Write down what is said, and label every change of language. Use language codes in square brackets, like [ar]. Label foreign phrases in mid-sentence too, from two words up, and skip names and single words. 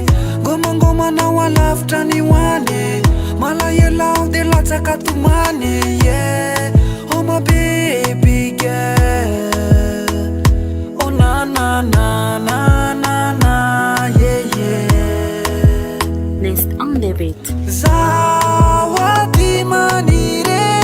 [mg] ngomangoma nao alavitra ny hoany malahelo de latsaka tomany [en] yeah oh my baby girl oh na na na na na na yeah yeah Next on the beat. [mg] Zawadi manire